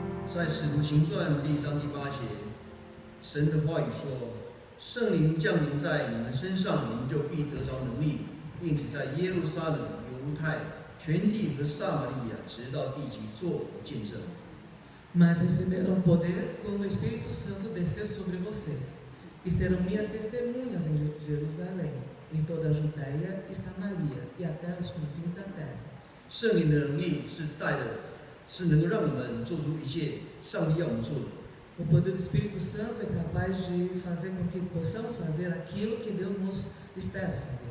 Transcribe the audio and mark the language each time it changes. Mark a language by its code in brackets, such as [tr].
[zh] 《在使徒行传》第1章第8节，神的话语说：“圣灵降临在你们身上，你们就必得着能力，并且在耶路撒冷、犹太、全地和撒玛利亚，直到地极，做我的见证。” [pt] Mas receberão poder quando o Espírito Santo descer sobre vocês, e serão minhas testemunhas em Jerusalém, em toda a Judeia e Samaria, e até os confins da terra. [zh] 圣灵的能力是能够让我们做出一切上帝要我们做的。 [pt] O poder do Espírito Santo é capaz de fazer com que possamos fazer aquilo que Deus nos espera fazer.